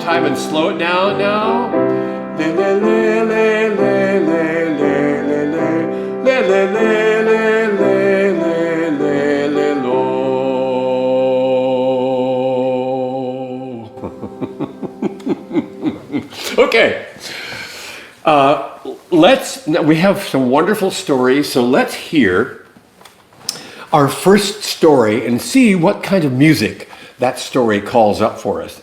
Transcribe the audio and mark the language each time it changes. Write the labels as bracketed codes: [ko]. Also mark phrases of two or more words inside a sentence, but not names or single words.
[en] and slow it down now. Le le le le le le le le le le le le le lo. Okay. We have some wonderful stories, so let's hear our first story and see what kind of music that story calls up for us.